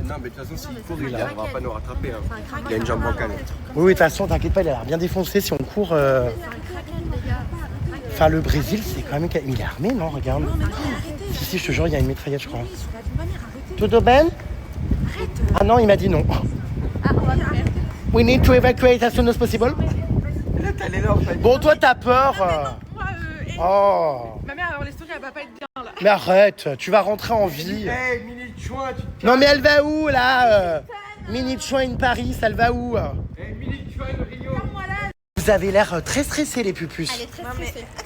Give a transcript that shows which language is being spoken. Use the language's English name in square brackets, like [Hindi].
[French] Non, mais de toute façon, s'il court, il n'arrivera pas à nous rattraper. Hein. Il a une jambe bancale. Oui, oui, de toute façon, t'inquiète pas, il a l'air bien défoncé si on court. Enfin, le Brésil, c'est quand même. Il est armé, non? Regarde. Si, si, je te jure, il y a une mitraillette, je crois. [Portuguese] Tudo bem? [French] Ah non, il m'a dit non. [English] We need to evacuate as soon as possible. [French] Là, t'as les là, en fait. Bon, toi, t'as peur. Moi, Oh. ma mère, alors les stories, elle va pas être bien là. Mais arrête, tu vas rentrer en vie. Hey, Mini Chouin, tu te Non, mais elle va où, là Mini Chouin in Paris, elle va où? Hey, Mini Chouin, Rio. Vous avez l'air très stressés, les pupus. Elle est très stressée.